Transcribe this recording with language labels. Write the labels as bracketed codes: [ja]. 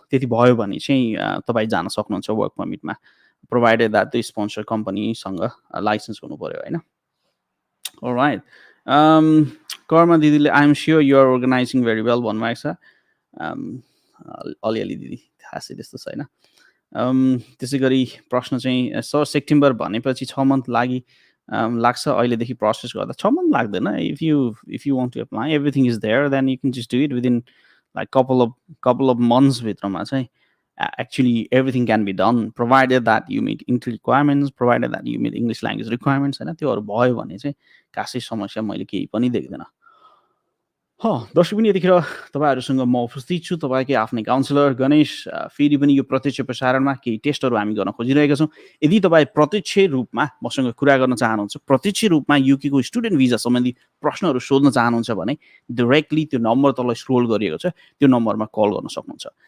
[ne] त्यति भयो भने चाहिँ तपाईँ जान सक्नुहुन्छ work पर्मिटमा, provided that the sponsor कम्पनीसँग licence हुनु पऱ्यो होइन. अलराइट. कर्मा दिदीले [en] I'm sure you are organizing very well [ne] भन्नुभएको छ. अलिअलि दिदी खासै त्यस्तो छैन. त्यसै गरी प्रश्न चाहिँ सर सेप्टेम्बर भनेपछि 6 मन्थ लाग्छ अहिलेदेखि प्रोसेस गर्दा. 6 मन्थ लाग्दैन. [en] if you want to apply everything is there then you can just do it within like couple of months [ne] भित्रमा चाहिँ [en] actually everything can be done provided that you meet entry requirements, provided that you meet English language requirements होइन. [ne] त्योहरू भयो भने चाहिँ खासै समस्या मैले केही पनि देख्दैन. दर्शक पनि यतिखेर तपाईँहरूसँग म उपस्थित छु, तपाईँकै आफ्नै काउन्सिलर गणेश. फेरि पनि यो प्रत्यक्ष प्रसारणमा केही टेस्टहरू हामी गर्न खोजिरहेका छौँ. यदि तपाईँ प्रत्यक्ष रूपमा मसँग कुरा गर्न चाहनुहुन्छ, प्रत्यक्ष रूपमा युकेको स्टुडेन्ट भिजा सम्बन्धी प्रश्नहरू सोध्न चाहनुहुन्छ भने डाइरेक्टली त्यो नम्बर तल स्क्रोल गरिएको छ त्यो नम्बरमा कल गर्न सक्नुहुन्छ.